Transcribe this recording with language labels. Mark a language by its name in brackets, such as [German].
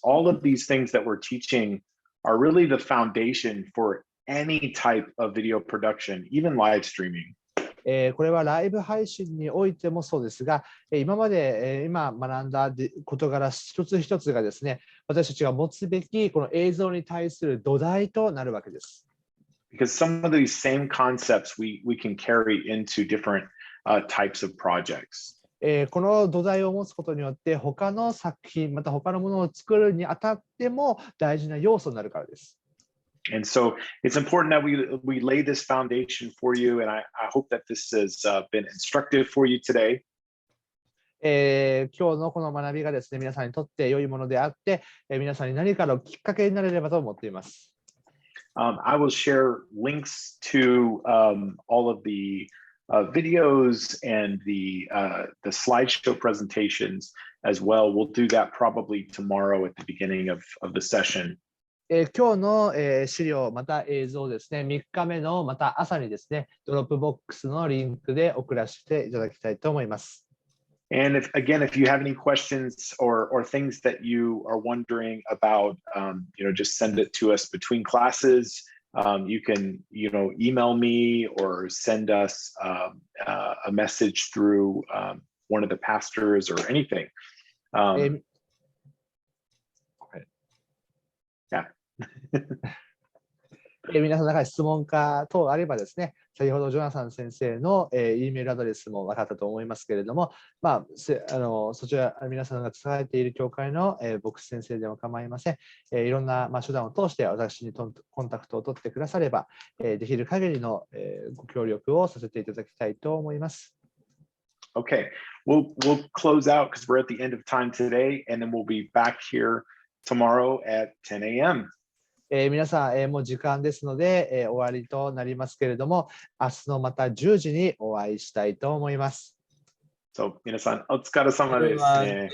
[English] All of these things that we're teaching are really the foundation for any type of video production, even live streaming. [Japanese] これはライブ配信においてもそうですが、今まで今学んだ事柄一つ一つがですね、私たちが持つべきこの映像に対する土台となるわけです。 [English] Because some of these same concepts we can carry into different types of projects. [Japanese] この土台を持つことによって他の作品、また他のものを作るにあたっても大事な要素になるからです。 [English] And so it's important that we lay this foundation for you, and I hope that this has been instructive for you today. [Japanese] 今日のこの学びがですね、皆さんにとって良いものであって、皆さんに何かのきっかけになれればと思っています。 [English] I will share links to all of the videos and the slideshow presentations as well. We'll do that probably tomorrow at the beginning of the session. [Japanese] 今日の資料、また映像ですね、3日目のまた朝にですね、ドロップボックスのリンクで送らせていただきたいと思います。 [English] And if you have any questions or things that you are wondering about, just send it to us between classes. You can, email me or send us a message through one of the pastors or anything. Yeah. [Japanese] 皆さんが質問か等あればですね、先ほどジョナサン先生のEメールアドレスも分かったと思いますけれども、そちら皆さんが伝えている教会の牧師先生でも構いません。いろんな手段を通して私にコンタクトを取ってくだされば、できる限りのご協力をさせていただきたいと思います。 [English] Okay, we'll close out because we're at the end of time today, and then we'll be back here tomorrow at 10 a.m. [Japanese] 皆さん、もう時間ですので、終わりとなりますけれども、明日のまた10時にお会いしたいと思います。 So, 皆さん、お疲れ様ですね。